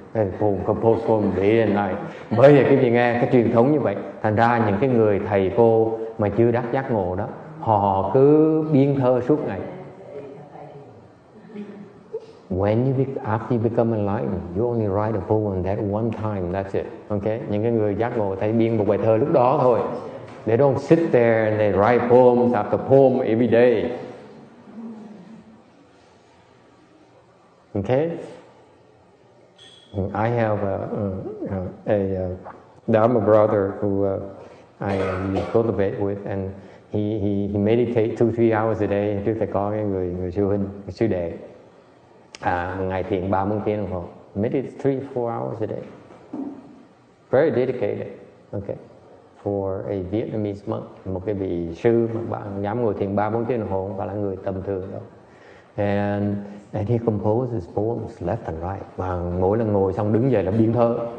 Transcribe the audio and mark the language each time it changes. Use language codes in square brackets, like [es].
[en] They compose poems day and night. [vi] Bởi vì cái gì nghe cái truyền thống như vậy, thành ra những cái người thầy cô mà chưa đắc giác ngộ đó, họ cứ biên thơ suốt ngày. [en] After you become enlightened, you only write a poem that one time, that's it. Okay? [vi] Những cái người giác ngộ thấy biên một bài thơ lúc đó thôi. [en] They don't sit there and they write poems after poem every day. Okay? I have a Dharma brother who I cultivate with, and he meditates 2-3 hours a day. [vi] Trước thầy có cái người sư huynh, sư đệ, ngày thiền 3-4 tiếng đồng hồ. [en] Meditate 3-4 hours a day. Very dedicated. Okay. For a Vietnamese monk, [vi] một cái vị sư mà bạn dám ngồi thiền 3-4 tiếng đồng hồ, không phải là người tầm thường đâu. [en] And he composes poems left and right. [vi] Và mỗi lần ngồi xong đứng dậy là biên thơ.